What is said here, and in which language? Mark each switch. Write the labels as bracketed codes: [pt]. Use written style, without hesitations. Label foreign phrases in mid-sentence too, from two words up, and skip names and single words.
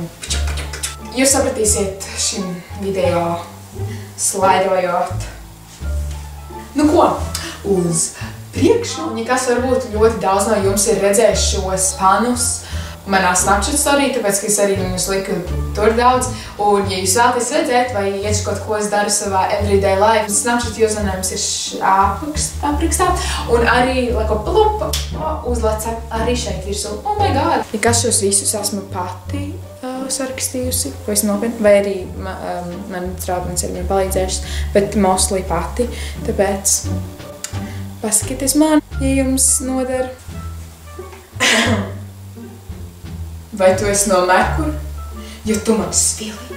[lv] Jūs sapratīsiet šim video slaidojot. Nu ko, uz priekšu, ja kas varbūt ļoti daudz no jums ir redzējuši šos pannus manā Snapchat story, tāpēc, ka es arī viņus liku tur daudz. Un, ja jūs vēlaties redzēt, vai iet kaut ko es daru savā [en] everyday life, [lv] Snapchat usernames ir aprakstā. Un arī, leko plupa, uzlec arī šeit virsū. [en] Oh my god! [lv] Ja kas šos visus esmu pati sarakstījusi, vai arī man draudmenis ir viņam palīdzējušas, bet mostly pati. Tāpēc paskatieties man, ja jums noder. Vai tu esi no Merkur, jo tu man svili?